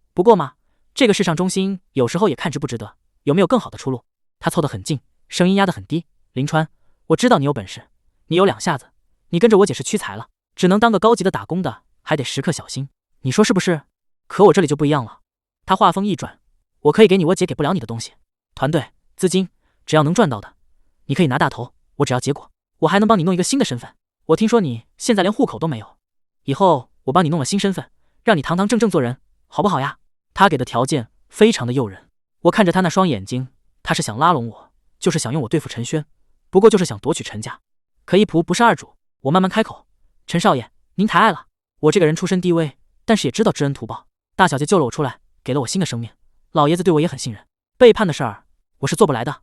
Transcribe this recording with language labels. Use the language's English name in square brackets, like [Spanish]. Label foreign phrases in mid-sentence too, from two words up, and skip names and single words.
[Chinese] 不過嘛，這個世上忠心有時候也看值不值得，有沒有更好的出路？他湊得很近，聲音壓得很低， 林川，我知道你有本事，你有两下子，你跟着我姐是屈才了，只能当個高級的打工的，還得時刻小心，你說是不是？可我這裡就不一樣了。他話鋒一轉，我可以給你我姐給不了你的東西，團隊、資金，只要能賺到的，你可以拿大頭，我只要結果，我還能幫你弄一個新的身份。我聽說你現在連戶口都沒有，以後我幫你弄了新身份，讓你堂堂正正做人，好不好呀？他給的條件非常的誘人，我看着他那雙眼睛，他是想拉攏我，就是想用我對付陳軒，不過就是想奪取陳家。可一僕不是二主，我慢慢開口，陳少爺，您抬愛了。我這個人出身低微，但是也知道知恩圖報，大小姐救了我出來，給了我新的生命，老爺子對我也很信任，背叛的事兒我是做不來的。